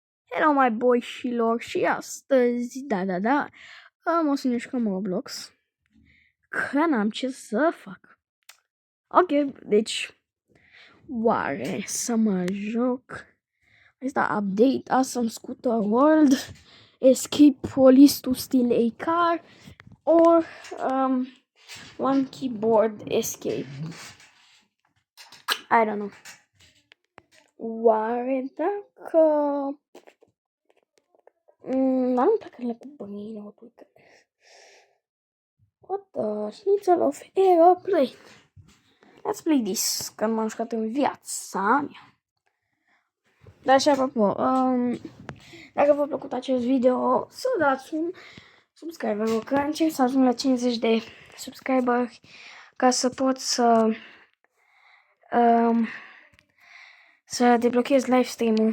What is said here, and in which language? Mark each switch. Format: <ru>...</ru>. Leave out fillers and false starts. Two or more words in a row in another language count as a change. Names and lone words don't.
<en>Hello, my</en> <ro>boyșilor, și astăzi, da, o să ne jucăm Roblox, că n-am ce să fac. Ok, deci, oare să mă joc?</ro> <en>Asta update, awesome scooter world, escape police to steal a car, or one keyboard escape. I don't know.</en> <ro>Oare dacă... nu-mi plac cu bănile, uite.</ro> <en>What the schnitzel of aeroplane? Let's play this,</en> <ro>că m-am jucat în viața mea. Dar și apropo, dacă v-a plăcut acest video, să dați un subscribe, că încerc să ajung la 50 de subscriberi ca să pot să deblochez</ro> <en>live stream-</en> <ro>ul.</ro>